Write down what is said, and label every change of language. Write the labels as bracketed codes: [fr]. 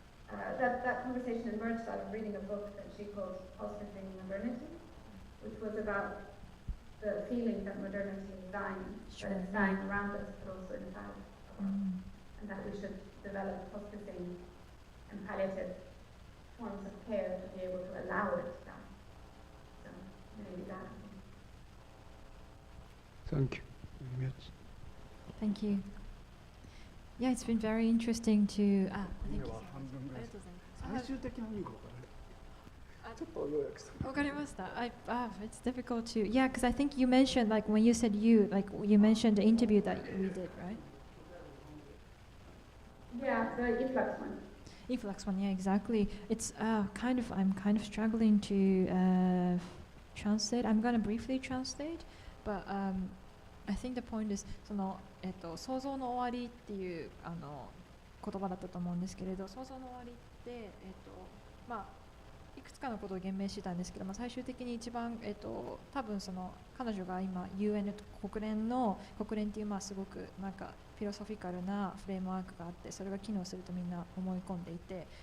[en] That conversation emerged out of reading a book that she called Hospitating Modernity, which was about the feeling that modernity is dying, that it's dying around us, but also inside of us, and that we should develop hospicing and palliative forms of care to be able to allow it to die. So maybe that. Thank you very much. Thank you. Yeah, it's been very interesting to. Thank you. [ja] 最終的な意味が分からない。ちょっと要約して。わかりました。 [en] It's difficult to. Yeah, because I think you mentioned like when you said you mentioned the interview that we did, right? Yeah, the influx one. Influx one, yeah, exactly. It's I'm kind of struggling to translate. I'm gonna briefly translate, but I think the point is [ja] その想像の終わりっていう言葉だったと思うんですけれど、想像の終わりってまあいくつかのことを言明してたんですけど、最終的に一番、多分その彼女が今 UN 国連っていうすごくなんかフィロソフィカルなフレームワークがあって、それが機能するとみんな思い込んでいて、